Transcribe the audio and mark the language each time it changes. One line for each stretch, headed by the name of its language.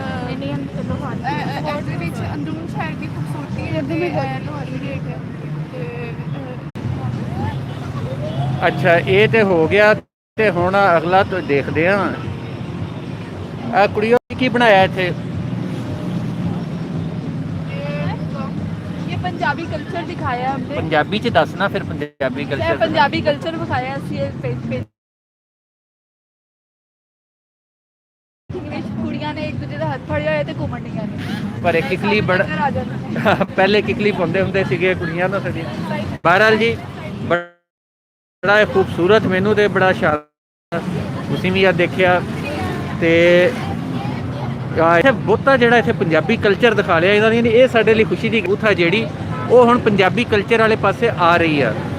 Punjabi: Indian ਚਲੋ ਉਹਦੇ ਵਿੱਚ ਅੰਦਰੂਨ ਸਾਈਡ ਦੀ ਖੂਬਸੂਰਤੀ ਹੈ ਤੇ ਲੋਹਰੀ ਗੇਟ ਹੈ ਤੇ ਅੱਛਾ ਇਹ ਤੇ ਹੋ ਗਿਆ ਤੇ ਹੁਣ ਅਗਲਾ ਤੋਂ ਦੇਖਦੇ ਆ ਆ ਕੁੜੀਓ ਕੀ ਬਣਾਇਆ ਇੱਥੇ?
Urdu: ये पंजाबी कल्चर दिखाया हमने।
Punjabi: ਪੰਜਾਬੀ ਚ ਦੱਸਣਾ ਫਿਰ ਪੰਜਾਬੀ
Urdu: ये
Punjabi: ਕਲਚਰ।
Urdu: पंजाबी कल्चर दिखाया
Punjabi: ਅਸੀਂ ਇਹ ਕੁੜੀਆਂ ਨੇ ਇੱਕ ਦੂਜੇ ਦਾ ਹੱਥ ਫੜਿਆ ਹੋਇਆ ਤੇ ਘੁੰਮਣ ਡੀਆਂ ਨੇ। ਪਰ ਇਹ ਕਿਕਲੀ ਬੜਾ ਆ ਜਾਂਦੇ ਨੇ। ਪਹਿਲੇ ਕਿਕਲੀ ਪਾਉਂਦੇ ਹੁੰਦੇ ਸੀਗੇ ਕੁੜੀਆਂ ਨਾ ਸਾਡੀ। ਬਹਰਾਲ ਜੀ ਬੜਾ ਇਹ ਖੂਬਸੂਰਤ ਮੈਨੂੰ ਤੇ ਬੜਾ ਸ਼ਾਨਦਾਰ ਤੁਸੀਂ ਵੀ ਆ ਦੇਖਿਆ ਤੇ ਇੱਥੇ ਬਹੁਤਾ ਜਿਹੜਾ ਇੱਥੇ ਪੰਜਾਬੀ ਕਲਚਰ ਦਿਖਾ ਲਿਆ ਇਹਨਾਂ ਦੀ ਇਹ ਸਾਡੇ ਲਈ ਖੁਸ਼ੀ ਦੀ ਗੱਲ ਆ ਜਿਹੜੀ ਉਹ ਹੁਣ ਪੰਜਾਬੀ ਕਲਚਰ ਵਾਲੇ ਪਾਸੇ ਆ ਰਹੀ ਆ।